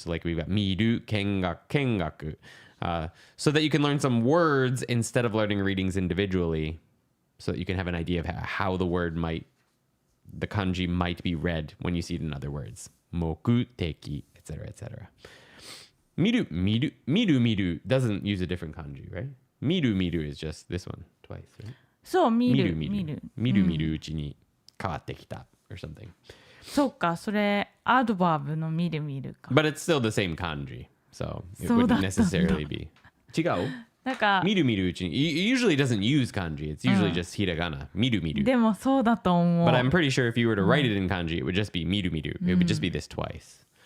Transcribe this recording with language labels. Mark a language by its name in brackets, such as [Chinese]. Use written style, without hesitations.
[English] So like we've got miru, kengaku. So that you can learn some words instead of learning readings individually, so that you can have an idea of how the kanji might be read when you see it in other words. Moku, teki, etc., etc. Miru doesn't use a different kanji, right? Miru is just this one twice, right? [Japanese] そう、見る。 Miru うちに変わってきた [English] or something. [Japanese] そうか、それアドバーブの見るか。 [English] But it's still the same kanji, so it wouldn't necessarily be. [Japanese] 違う？なんか Miruうちに [English] usually doesn't use kanji. It's usually just hiragana. [Japanese] Miru. でもそうだと思う。 [English] But I'm pretty sure if you were to write it in kanji, it would just be miru. It would just be this twice.